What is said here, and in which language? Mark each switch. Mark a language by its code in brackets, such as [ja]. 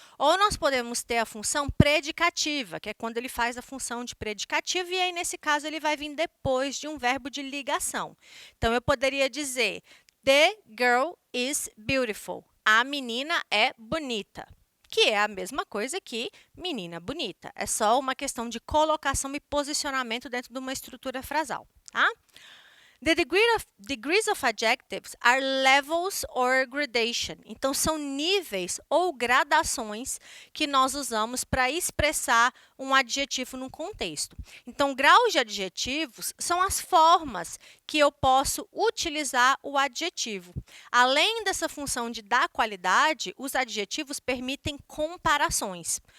[pt] Ou nós podemos ter a função predicativa, que é quando ele faz a função de predicativo, e aí, nesse caso, ele vai vir depois de um verbo de ligação. Então, eu poderia dizer, [en] the girl is beautiful. [pt] A menina é bonita. Que é a mesma coisa que menina bonita. É só uma questão de colocação e posicionamento dentro de uma estrutura frasal, tá? [en] The degrees of adjectives are levels or gradation. [pt] Então, são níveis ou gradações que nós usamos para expressar um adjetivo num contexto. Então, graus de adjetivos são as formas que eu posso utilizar o adjetivo. Além dessa função de dar qualidade, os adjetivos permitem comparações.